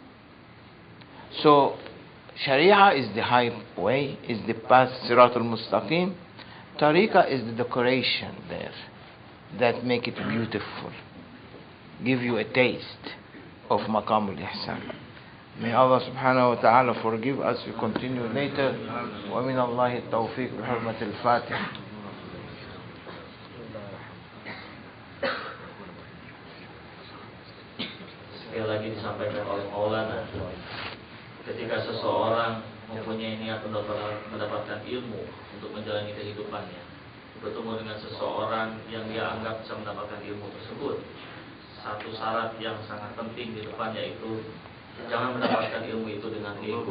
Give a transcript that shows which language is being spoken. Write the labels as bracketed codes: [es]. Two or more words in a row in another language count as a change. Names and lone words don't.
[en] So Sharia is the highway, is the path, [ar] صراط المستقيم. [en] Tariqah is the decoration there that make it beautiful, give you a taste of [ar] مقام الإحسان. [en] May Allah [ar] سبحانه وتعالى [en] forgive us. We continue later. [ar] ومن الله توفيق بحرمة الفاتحة. [id] Sekali lagi disampaikan oleh Maulana, ketika seseorang mempunyai niat mendapatkan ilmu untuk menjalani kehidupannya, bertemu dengan seseorang yang dia anggap bisa mendapatkan ilmu tersebut, satu syarat yang sangat penting di depannya yaitu jangan mendapatkan ilmu itu dengan ego.